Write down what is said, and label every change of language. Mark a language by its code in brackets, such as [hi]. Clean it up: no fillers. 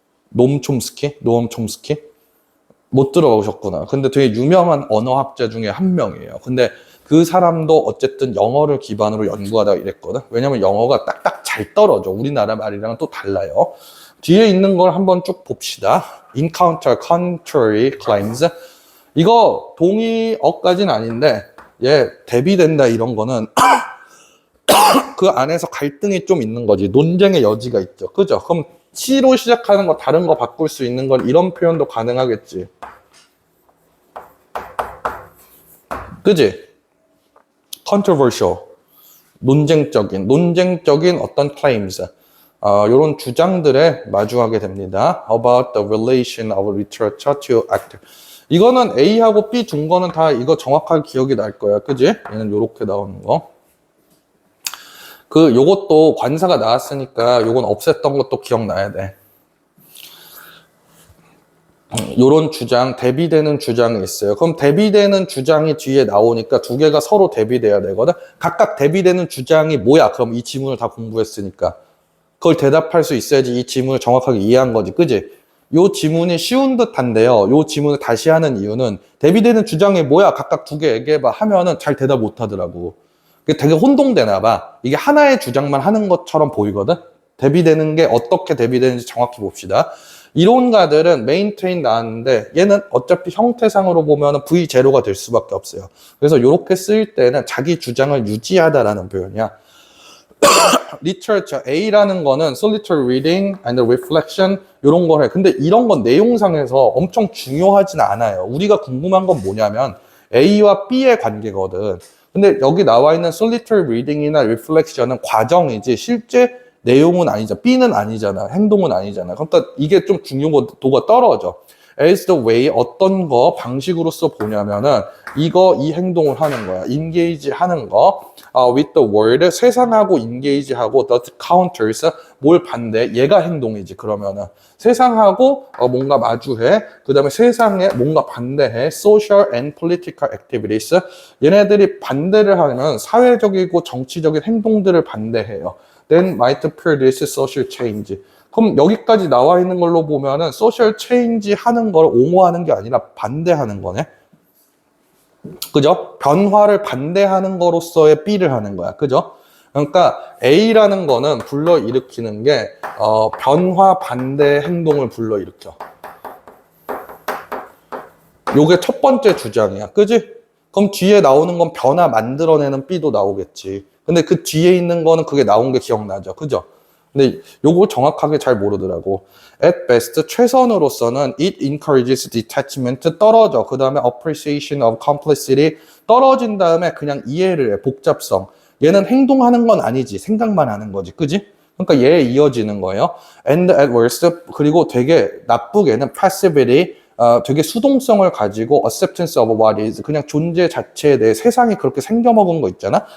[ko] 노엄 촘스키? 못 들어보셨구나. 근데 되게 유명한 언어학자 중에 한 명이에요. 근데 그 사람도 어쨌든 영어를 기반으로 연구하다 이랬거든. 왜냐면 영어가 딱딱 잘 떨어져. 우리나라 말이랑은 또 달라요. 뒤에 있는 걸 한번 쭉 봅시다. [en] encounter, contrary, claims. [ko] 이거 동의어까지는 아닌데 얘 대비된다 이런 거는 그 안에서 갈등이 좀 있는 거지. 논쟁의 여지가 있죠. 그죠? 그럼 C로 시작하는 거 다른 거 바꿀 수 있는 건 이런 표현도 가능하겠지. 그지? controversial. 논쟁적인 어떤 claims. 요런 주장들에 마주하게 됩니다. [en] About the relation of literature to act. [ko] 이거는 A하고 B 준 거는 다 이거 정확하게 기억이 날 거야. 그지? 얘는 요렇게 나오는 거. 요것도 관사가 나왔으니까 요건 없앴던 것도 기억나야 돼. 요런 주장, 대비되는 주장이 있어요. 그럼 대비되는 주장이 뒤에 나오니까 두 개가 서로 대비돼야 되거든. 각각 대비되는 주장이 뭐야? 그럼 이 지문을 다 공부했으니까. 그걸 대답할 수 있어야지 이 지문을 정확하게 이해한 거지. 그지? 요 지문이 쉬운 듯한데요. 요 지문을 다시 하는 이유는 대비되는 주장이 뭐야? 각각 두 개 얘기해봐 하면은 잘 대답 못 하더라고. 되게 혼동되나 봐. 이게 하나의 주장만 하는 것처럼 보이거든? 대비되는 게 어떻게 대비되는지 정확히 봅시다. 이론가들은 메인트레인 나왔는데 얘는 어차피 형태상으로 보면 V0가 될 수밖에 없어요. 그래서 이렇게 쓸 때는 자기 주장을 유지하다라는 표현이야. literature, A라는 거는 [en] solitary reading and reflection [ko] 이런 걸 해. 근데 이런 건 내용상에서 엄청 중요하진 않아요. 우리가 궁금한 건 뭐냐면 A와 B의 관계거든. 근데 여기 나와 있는 solitary reading이나 reflection은 과정이지 실제 내용은 아니잖아. B는 아니잖아. 행동은 아니잖아. 그러니까 이게 좀 중요도가 떨어져. [en] as the way [ko] 어떤 거 방식으로서 보냐면은 이 행동을 하는 거야. engage 하는 거. [en] with the world [ko] 세상하고 [en] engage 하고 the counters [ko] 뭘 반대? 얘가 행동이지. 그러면은 세상하고 뭔가 마주해. 그다음에 세상에 뭔가 반대해. [en] social and political activities. [ko] 얘네들이 반대를 하면 사회적이고 정치적인 행동들을 반대해요. [en] then might produce social change. [ko] 그럼 여기까지 나와 있는 걸로 보면은 소셜 체인지 하는 걸 옹호하는 게 아니라 반대하는 거네. 그죠? 변화를 반대하는 거로서의 B를 하는 거야. 그죠? 그러니까 A라는 거는 불러일으키는 게 변화 반대 행동을 불러일으켜. 요게 첫 번째 주장이야. 그지? 그럼 뒤에 나오는 건 변화 만들어내는 B도 나오겠지. 근데 그 뒤에 있는 거는 그게 나온 게 기억나죠. 그죠? 근데 요거 정확하게 잘 모르더라고. [en] At best, [ko] 최선으로서는 [en] it encourages detachment, [ko] 떨어져. 그 다음에 [en] appreciation of complexity, [ko] 떨어진 다음에 그냥 이해를 해, 복잡성. 얘는 행동하는 건 아니지, 생각만 하는 거지, 그지? 그러니까 얘에 이어지는 거예요. [en] And at worst, [ko] 그리고 되게 나쁘게는 [en] passivity, [ko] 되게 수동성을 가지고 [en] acceptance of what is, [ko] 그냥 존재 자체에 대해 세상이 그렇게 생겨먹은 거 있잖아?